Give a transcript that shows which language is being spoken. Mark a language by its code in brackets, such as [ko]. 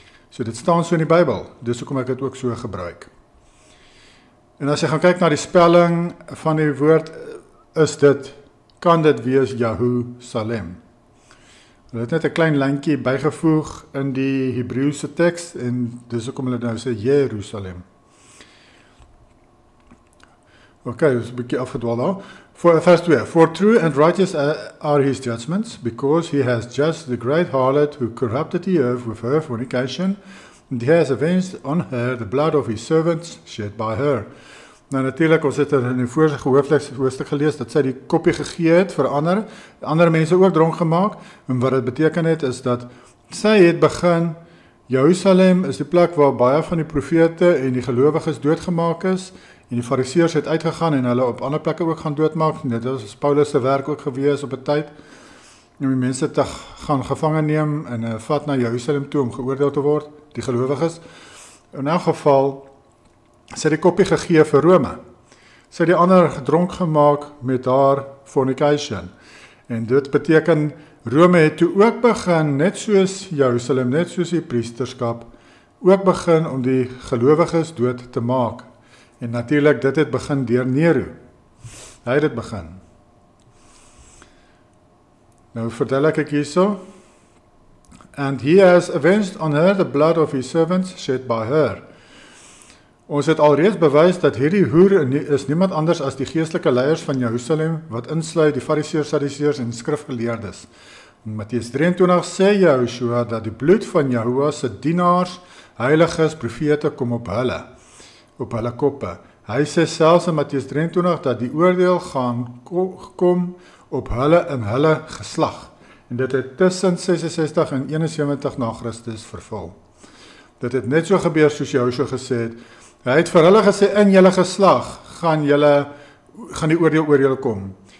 [af] So dit staan so in die Bybel, dis hoekom ek dit ook so gebruik. En as jy gaan kyk na die spelling van die woord, kan dit wees Jerusalem. Hulle het net 'n klein lyntjie bygevoeg in die Hebreëse teks, en dis hoekom hulle nou sê Jerusalem. Okay, dis 'n bietjie afgedwaal daar. Vers 2, [en] For true and righteous are his judgments, because he has judged the great harlot who corrupted the earth with her fornication, and he has avenged on her the blood of his servants shed by her. [af] Nou natuurlik, ons het in die vorige hoofstuk gelees, dat sy die koppie gegee het vir ander mense ook dronk gemaak, en wat dit beteken het, is dat sy het begin, Jerusalem is die plek waar baie van die profete en die gelowiges doodgemaak is, en die fariseërs het uitgegaan en hulle op ander plekke ook gaan doodmaak. Dit was Paulus se werk ook gewees op 'n tyd, om die mense te gaan gevange neem en vat na Jerusalem toe om geoordeel te word, die gelowiges. In elk geval, sy die koppie gegee vir Rome. Sy die ander gedronk gemaak met haar fornication. En dit beteken, Rome het toe ook begin, net soos Jerusalem, net soos die priesterskap, ook begin om die gelowiges dood te maak. En natuurlik, dit het begin deur Nero. Hy het dit begin. Nou vertel ek hierso. [en] And he has avenged on her the blood of his servants shed by her. [af] Ons het alreeds bewys dat hierdie hoer is niemand anders as die geestelike leiers van Jerusalem, wat insluit die fariseërs, sadduseërs en skrifgeleerdes. In Matteus 23 sê Joshua dat die bloed van Jahoua se dienaars, heiliges, profete kom op hulle koppe. Hy sê selfs in Matteus 23 dat die oordeel gaan kom op hulle in hulle geslag. En dit het tussen 66 en 71 na Christus vervul. Dit het net so gebeur soos Joshua gesê het. Hy het vir hulle gesê, in julle geslag gaan die oordeel oor julle kom.